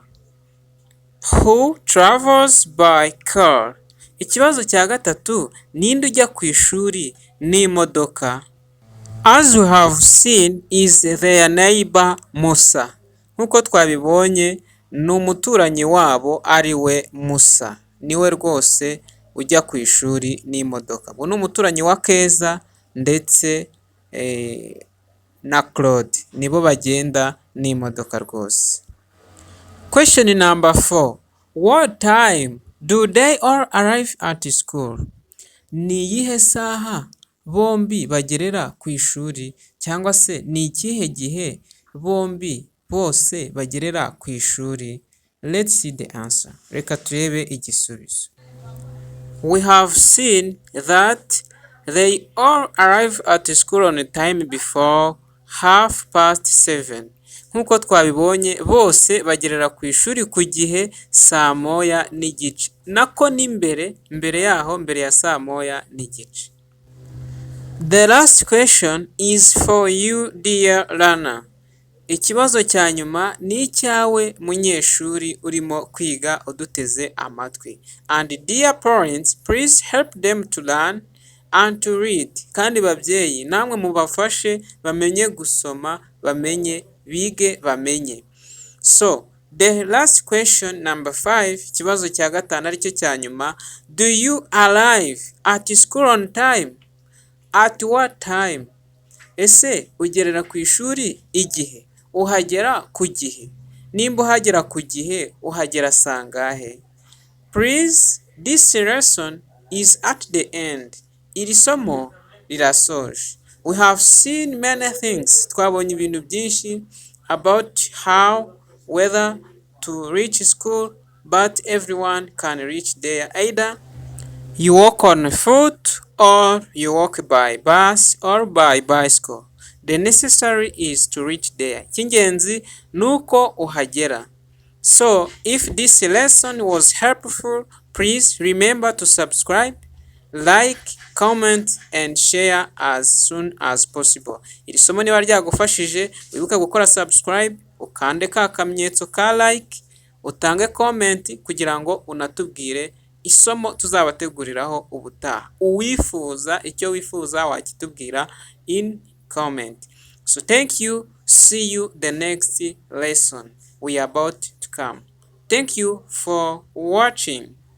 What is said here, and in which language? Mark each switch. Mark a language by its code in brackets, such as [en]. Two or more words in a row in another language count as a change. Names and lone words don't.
[en] Who travels by car? [rw] Ikibazo cya gatatu, ninde ujya ku ishuri n'imodoka? [en] As we have seen, is their neighbor Musa. [rw] Nk'uko twabibonye, ni umuturanyi wabo ari we Musa. Niwe rwose ujya ku ishuri n'imodoka. Ubu ni umuturanyi wa Keza ndetse na Claude. Nibo bagenda n'imodoka rwose. [en] Question number 4. What time do they all arrive at school? [rw] Ni iyihe saha bombi bagerera ku ishuri, cyangwa se ni ikihe gihe bose bagerera ku ishuri? [en] Let's see the answer. [rw] Reka turebe igisubizo. [en] We have seen that they all arrive at school on time before 7:30. [rw] Nk'uko twabibonye bose bagerera ku ishuri ku gihe saa moya n'igice. Nako n'imbere, mbere yaho, mbere ya saa moya n'igice. [en] The last question is for you, dear learner. [rw] Ikibazo cya nyuma ni icyawe munyeshuri urimo kwiga uduteze amatwi. [en] And dear parents, please help them to learn and to read. [rw] Kandi babyeyi namwe mubafashe bamenye gusoma, bamenye, bige, bamenye. [en] So, the last question, number 5, [rw] ikibazo cya gatanu aricyo cya nyuma. [en] Do you arrive at school on time? At what time? [rw] Ese ugerera ku ishuri igihe? Uhagera ku gihe? Nimba uhagera ku gihe, uhagera sangahe? [en] Please, this lesson is at the end. [rw] Iri somo rirasoje. [en] We have seen many things. [rw] Twabonye ibintu byinshi [en] about how, whether to reach school, but everyone can reach there. Either you walk on foot or you walk by bus or by bicycle. The necessary is to reach there. [rw] Icy'ingenzi ni uko uhagera. [en] So, if this lesson was helpful, please remember to subscribe, like, comment and share as soon as possible. [rw] Iri somo niba ryagufashije, wibuke gukora subscribe, ukande ka kamenyetso ka like, utange comment kugira ngo unatubwire isomo tuzabateguriraho ubutaha. Uwifuza icyo wifuza wakitubwira [en] in comment. So thank you. See you the next lesson we are about to come. Thank you for watching.